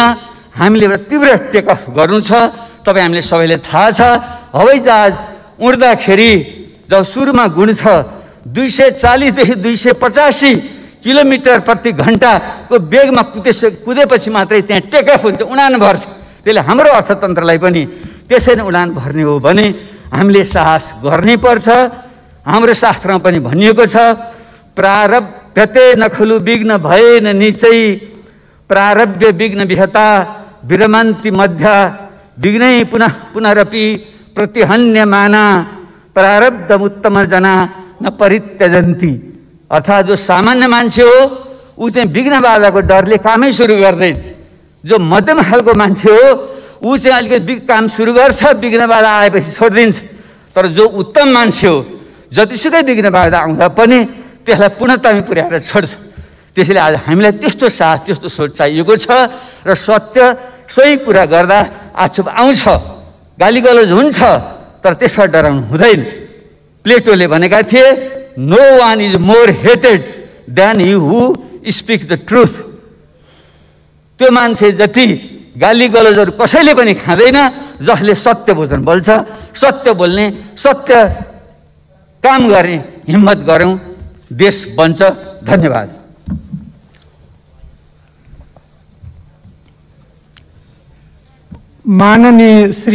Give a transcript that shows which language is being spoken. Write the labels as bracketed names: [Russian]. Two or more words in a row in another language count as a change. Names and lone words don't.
[Nepali] हामीले एउटा तीव्र टेकअफ गर्नु छ। तपाईँ हामीले सबैले थाहा छ, हवाईजहाज उड्दाखेरि जब सुरुमा गुण छ 240 देखि 285 किलोमिटर प्रति घन्टाको वेगमा कुदेपछि मात्रै त्यहाँ टेकअफ हुन्छ, उडान भर्छ। त्यसले हाम्रो अर्थतन्त्रलाई पनि त्यसरी उडान भर्ने हो भने हामीले साहस गर्नै पर्छ। [Sanskrit] हाम्रो शास्त्रमा पनि भनिएको छ, प्रारब्धते नखलु विघ्न भएन निचै, प्रारब्ध विघ्न विहता विरमन्ति मध्या, विघ्नै पुनः पुनरपि प्रतिहन्यमाना, प्रारब्ध उत्तम जना न परित्यजन्ति। [Nepali] अर्थात् जो सामान्य मान्छे हो ऊ चाहिँ विघ्न बाधाको डरले कामै सुरु गर्दैन। जो मध्यम खालको मान्छे हो ऊ चाहिँ अलिकति काम सुरु गर्छ, विघ्न बाधा आएपछि छोडिदिन्छ। तर जो उत्तम मान्छे हो जतिसुकै विघ्न बाधा आउँदा पनि त्यसलाई पूर्णतामा पुर्याएर छोड्छ। त्यसैले आज हामीलाई त्यस्तो साथ, त्यस्तो सोच चाहिएको छ र सत्य सही कुरा गर्दा आक्षेप आउँछ, गालीगलोज हुन्छ, तर त्यसमा डराउनु हुँदैन। प्लेटोले भनेका थिए, [English] no one is more hated than you who speak the truth. [Nepali] त्यो मान्छे जति गालीगलोजहरू कसैले पनि खाँदैन जसले सत्य वचन बोल्छ। सत्य बोल्ने, सत्य काम गर्ने हिम्मत गरौँ, देश बन्छ। धन्यवाद। माननीय श्री